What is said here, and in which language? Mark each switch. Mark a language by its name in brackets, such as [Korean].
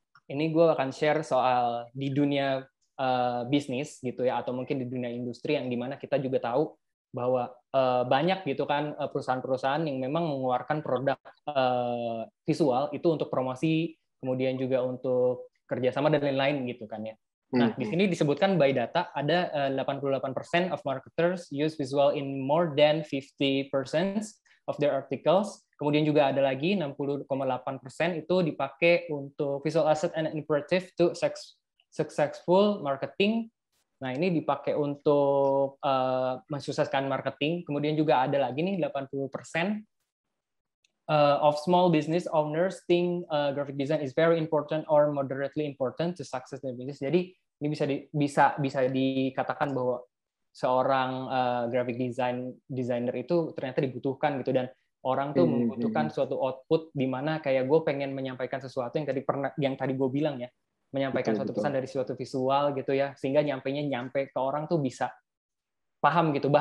[Indonesian] Ini gue akan share soal di dunia bisnis gitu ya, atau mungkin di dunia industri yang dimana kita juga tahu bahwa banyak gitu kan perusahaan-perusahaan yang memang mengeluarkan produk visual itu untuk promosi, kemudian juga untuk kerjasama dan lain-lain gitu kan ya. Nah, di sini disebutkan by data ada [English] 88% of marketers use visual in more than 50% of their articles. [Indonesian] Kemudian juga ada lagi 60,8% itu dipakai untuk [English] visual asset and imperative to successful marketing. [Indonesian] Nah, ini dipakai untuk mensukseskan marketing. Kemudian juga ada lagi nih [English] 80% of small business owners think graphic design is very important or moderately important to success their business. [Indonesian] Jadi ini bisa dikatakan bahwa seorang graphic designer itu ternyata dibutuhkan gitu, dan orang tuh membutuhkan suatu output di mana kayak gue pengen menyampaikan sesuatu yang tadi gue bilang ya, menyampaikan suatu pesan dari suatu visual gitu ya, sehingga nyampe ke orang tuh bisa paham gitu.